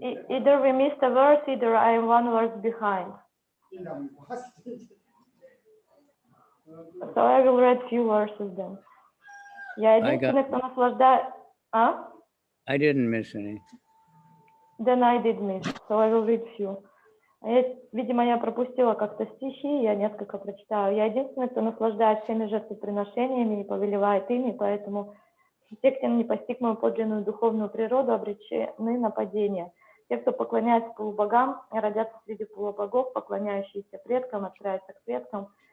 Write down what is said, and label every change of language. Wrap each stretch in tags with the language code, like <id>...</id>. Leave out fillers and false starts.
<en>Either we missed a verse, either I am one verse behind. So I will read few verses then.</en> <ru>Я единственный, кто наслаждается...</ru> <en>I didn't miss any. Then I did miss, so I will read few.</en> <ru>Видимо, я пропустила как-то стихи, я несколько прочитаю. Я единственный, кто наслаждается всеми жертвоприношениями и повелевает ими, поэтому те, кто не постиг мою подлинную духовную природу, обречены на падение. Те, кто поклоняется полубогам, родятся среди полубогов, поклоняющиеся предкам, отправятся к предкам.</ru>